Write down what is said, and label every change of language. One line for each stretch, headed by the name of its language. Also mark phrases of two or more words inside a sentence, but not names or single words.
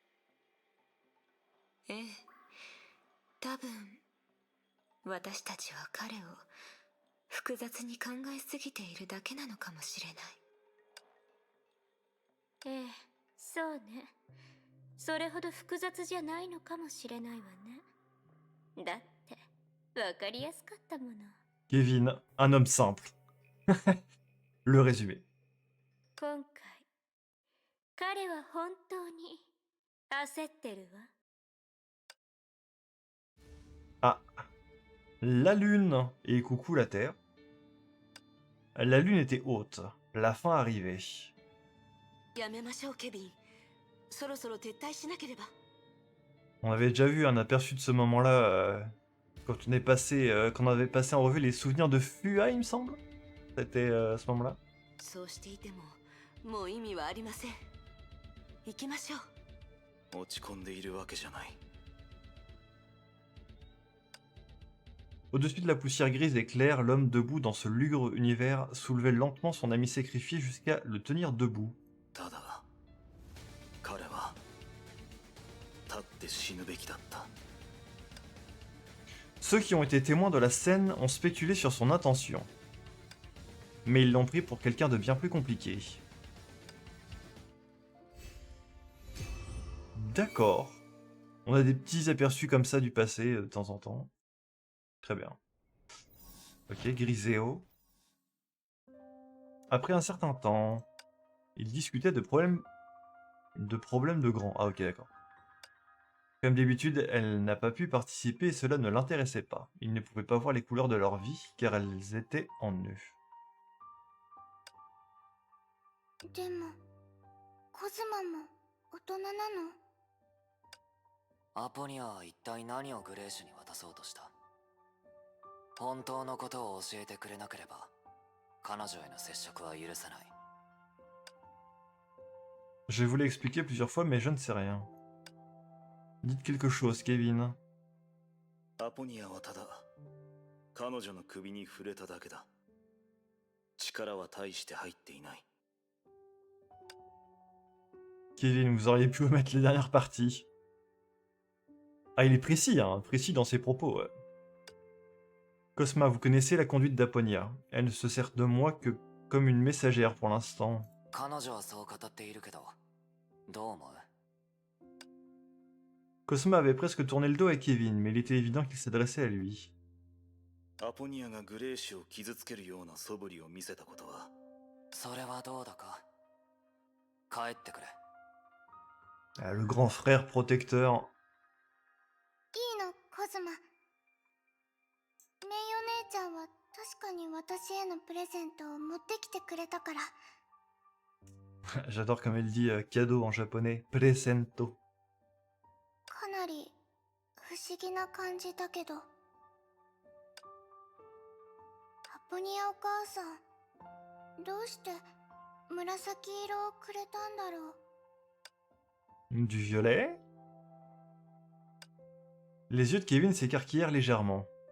Japanese: ええ、多分私たちは彼を複雑に考えすぎているだけなのかもしれない。ええ、そうね。それほど複雑じゃないのかもしれないわね。だってわかりやすかったもの。
French: Kevin, un homme simple. Le résumé.
Japanese: 今回彼は本当に焦ってるわ。 Ah.
French: La lune et coucou la terre. La lune était haute. La fin arrivait.
Japanese: やめましょうケビン。そろそろ撤退しなければ。
French: On avait déjà vu un aperçu de ce moment-là quand quand on avait passé en revue les souvenirs de Fua, il me semble. C'était à ce moment-là.
Japanese: そうしていてももう意味はありません。行きましょう。落ち込んでいるわけじゃない。
French: Au-dessus de la poussière grise et claire, l'homme debout dans ce lugubre univers soulevait lentement son ami sacrifié jusqu'à le tenir debout.
Japanese: ただ彼は立って死ぬべきだった。
French: Ceux qui ont été témoins de la scène ont spéculé sur son intention. Mais ils l'ont pris pour quelqu'un de bien plus compliqué. D'accord. On a des petits aperçus comme ça du passé de temps en temps. Très bien. Ok, Griseo. Après un certain temps, ils discutaient de problèmes de grands. Ah ok, d'accord. Comme d'habitude, elle n'a pas pu participer et cela ne l'intéressait pas. Ils ne pouvaient pas voir les couleurs de leur vie car elles étaient en eux.
Japanese: でもコズマも大人なの？アポニアは一体何をグレーシュに渡そうとした？本当のことを教えてくれなければ彼女への接触は許さない。
French: Je voulais expliquer plusieurs fois mais je ne sais rien. Dites quelque chose, Kevin.
Japanese: アポニアはただ彼女の首に触れただけだ。力は大して入っていない。
French: Kevin, vous auriez pu omettre les dernières parties. Ah, il est précis, hein, précis dans ses propos. Ouais. Cosma, vous connaissez la conduite d'Aponia. Elle ne se sert de moi que comme une messagère pour l'instant.
Japanese: 彼女はそう語っているけど、どう思う？
French: Cosma avait presque tourné le dos à Kevin, mais il était évident qu'il s'adressait à lui.
Japanese: アポニアがグレーシュを傷つけるような素振りを見せたことは。それはどうだか。帰ってくれ。
French: Ah, le grand frère protecteur.
Japanese: いいのコズマ。メイお姉ちゃんは確かに私へのプレゼントを持ってきてくれたから。
French: J'adore comme elle dit cadeau en japonais. Presento.
Japanese: かなり不思議な感じだけど。アポニアお母さん、どうして紫色をくれたんだろう。
French: Du violet. Les yeux de Kevin s'écarquillèrent légèrement.